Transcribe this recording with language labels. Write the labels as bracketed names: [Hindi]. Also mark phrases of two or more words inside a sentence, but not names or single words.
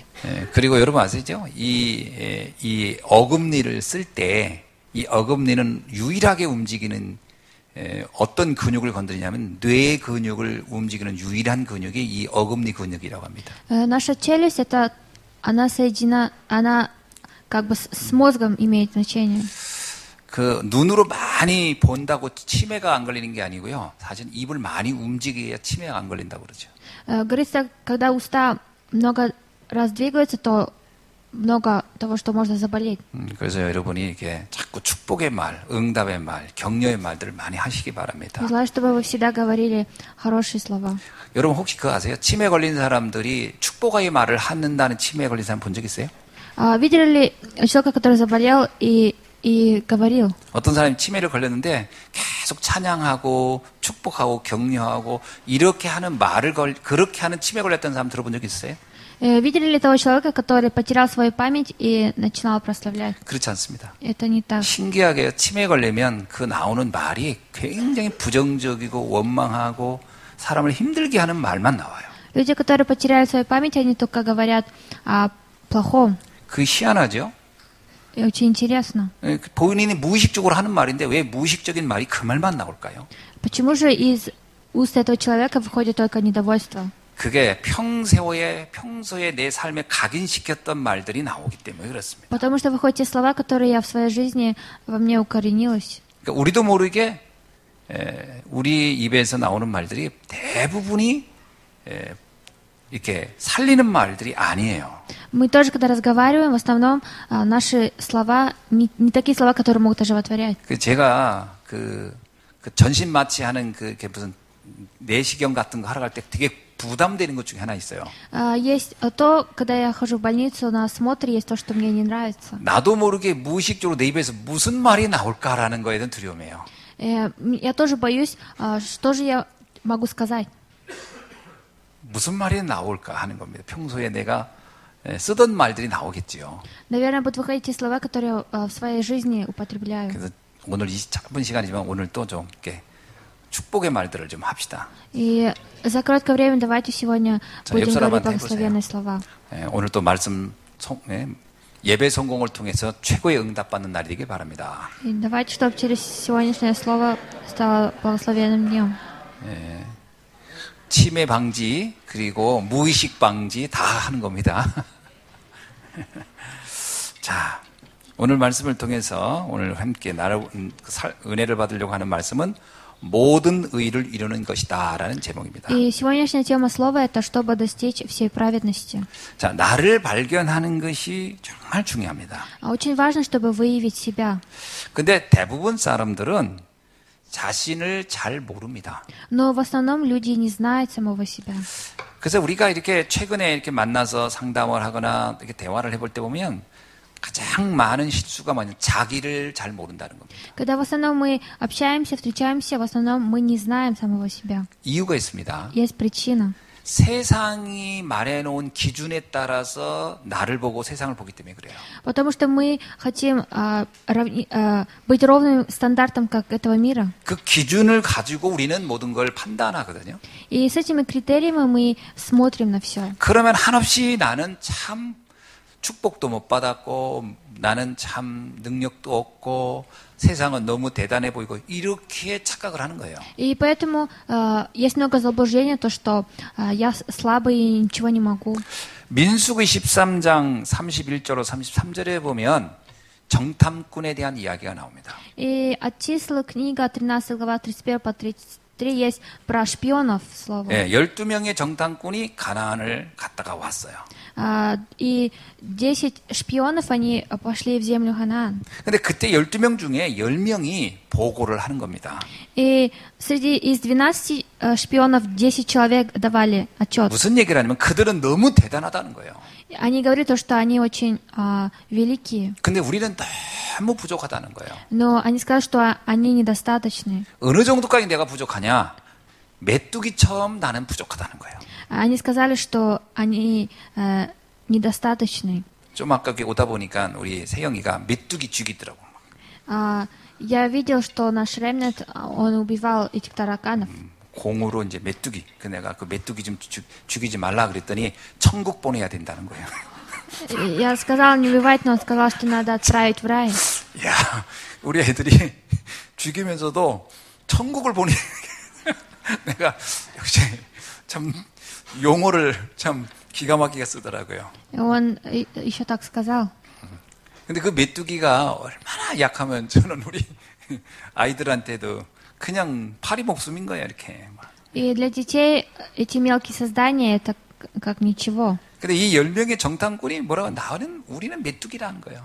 [Korean] 그리고 여러분 아시죠? 이 어금니를 쓸 때 이 어금니는 유일하게 움직이는 어떤 근육을 건드리냐면 뇌 근육을 움직이는 유일한 근육이 이 어금니 근육이라고 합니다. [Russian] Наша челюсть, она соединена, она как бы с мозгом имеет значение. [Korean] 그 눈으로 많이 본다고 치매가 안 걸리는 게 아니고요. 사실 입을 많이 움직여야 치매가 안 걸린다고 그러죠. [Russian] Говорится, когда уста много раз двигаются, то много того, что можно заболеть. [Korean] 그래서 여러분이 이렇게 자꾸 축복의 말, 응답의 말, 격려의 말들을 많이 하시기 바랍니다. [Russian] Желаю, чтобы вы всегда говорили хорошие слова. [Korean] 여러분 혹시 그거 아세요? 치매 걸린 사람들이 축복의 말을 하는다는 치매에 걸린 사람 본 적 있어요? [Russian] Видели ли человека, который заболел и говорил? [Korean] 어떤 사람이 치매를 걸렸는데 계속 찬양하고 축복하고 격려하고 이렇게 하는 말을 그렇게 하는 치매 걸렸던 사람 들어본 적 있어요? [Russian] Видели ли того человека, который потерял свою память и начинал прославлять? [Korean] 그렇지 않습니다. [Russian] Это не так. [Korean] 신기하게 치매 걸리면 그 나오는 말이 굉장히 부정적이고 원망하고 사람을 힘들게 하는 말만 나와요. [Russian] Люди, которые потеряли свою память, они только говорят о плохом. [Korean] 그 희한하죠? [Russian] И очень интересно. [Korean] 본인이 무의식적으로 하는 말인데 왜 무의식적인 말이 그 말만 나올까요? [Russian] Почему же из уст этого человека выходит только недовольство? [Korean] 그게 평소에 내 삶에 각인시켰던 말들이 나오기 때문에 그렇습니다. [Russian] Потому что выходят те слова, которые я в своей жизни во мне укоренилась. [Korean] 그러니까 우리도 모르게 우리 입에서 나오는 말들이 대부분이 이렇게 살리는 말들이 아니에요. [Russian] Мы тоже, когда разговариваем, в основном наши слова не такие слова, которые могут оживотворять. [Korean] 제가 그 전신 마취하는 그 무슨 내시경 같은 거 하러 갈 때 되게 부담되는 것 중에 하나 있어요. [Russian] Есть то, когда я хожу в больницу на осмотр, есть то, что мне не нравится. [Korean] 나도 모르게 무의식적으로 내 입에서 무슨 말이 나올까라는 거에 대한 두려움이에요. [Russian] Я тоже боюсь, что же я могу сказать. [Korean] 무슨 말이 나올까 하는 겁니다. 평소에 내가 쓰던 말들이 나오겠지요. [Russian] Наверное, будут выходить те слова, которые в своей жизни употребляю. [Korean] 그래서 오늘 이 짧은 시간이지만 오늘 또 좀 이렇게 축복의 말들을 좀 합시다. [Russian] И за короткое время давайте сегодня будем говорить благословенные слова. [Korean] 오늘 또 말씀 예배 성공을 통해서 최고의 응답받는 날이 되길 바랍니다. [Russian] И давайте, чтобы через сегодняшнее слово стало благословенным днем. [Korean] 치매 방지 그리고 무의식 방지 다 하는 겁니다. 자, 오늘 말씀을 통해서 오늘 함께 은혜를 받으려고 하는 말씀은 모든 의를 이루는 것이다라는 제목입니다. [Russian] И сегодняшняя тема слова это чтобы достичь всей праведности. [Korean] 자, 나를 발견하는 것이 정말 중요합니다. [Russian] Очень важно, чтобы выявить себя. [Korean] 근데 대부분 사람들은 자신을 잘 모릅니다. [Russian] Но в основном люди не знают самого себя. [Korean] 그래서 우리가 이렇게 최근에 이렇게 만나서 상담을 하거나 이렇게 대화를 해볼 때 보면 가장 많은 실수가 뭐냐면 자기를 잘 모른다는 겁니다. [Russian] Когда в основном мы общаемся, встречаемся, в основном мы не знаем самого себя. [Korean] 이유가 있습니다. [Russian] Есть причина. [Korean] 세상이 말해놓은 기준에 따라서 나를 보고 세상을 보기 때문에 그래요. [Russian] Потому что мы хотим быть ровным стандартом, как этого мира. [Korean] 그 기준을 가지고 우리는 모든 걸 판단하거든요. [Russian] И с этими критериями мы смотрим на все. [Korean] 그러면 한없이 나는 참 축복도 못 받았고 나는 참 능력도 없고 세상은 너무 대단해 보이고 이렇게 착각을 하는 거예요. [Russian] И поэтому есть много заблуждений, то что я слабый и ничего не могу. [Korean] 민수기 13장 31절로 33절에 보면 정탐꾼에 대한 이야기가 나옵니다. [Russian] И от числа книга 13 глава 31 по 33 есть про шпионов слово. [Korean] 예, 12명의 정탐꾼이 가나안을 갔다가 왔어요. [Russian] И 10 шпионов, они пошли в землю Ханаан. [Korean] 근데 그때 12명 중에 10명이 보고를 하는 겁니다. [Russian] И из 12 шпионов 10 человек давали отчет. [Korean] 무슨 얘기를 하냐면 그들은 너무 대단하다는 거예요. [Russian] Они говорили то, что они очень великие. [Korean] 근데 우리는 너무 부족하다는 거예요. [Russian] Но они сказали, что они недостаточны. [Korean] 어느 정도까지 내가 부족하냐? 메뚜기처럼 나는 부족하다는 거예요. [Russian] Они сказали, что они недостаточны. [Korean] 좀 아까 오다 보니까 우리 세영이가 메뚜기 죽이더라고. [Russian] Я видел, что наш ремнет, он убивал этих тараканов. [Korean] 공으로 이제 메뚜기. 그 내가 그 메뚜기 좀 죽이지 말라 그랬더니 천국 보내야 된다는 거예요. [Russian] Я сказал не убивать, но он сказал, что надо отправить в рай. [Korean] 야, 우리 애들이 죽이면서도 천국을 보내. 내가 역시 참 용어를 참 기가 막히게 쓰더라고요. [Russian] Он еще так сказал. [Korean] 근데 그 메뚜기가 얼마나 약하면 저는 우리 아이들한테도 그냥 파리 목숨인 거야 이렇게. [Russian] И для детей эти мелкие создания это как ничего. [Korean] 근데 이 10명의 정탐꾼이 뭐라고 우리는 메뚜기라는 거예요.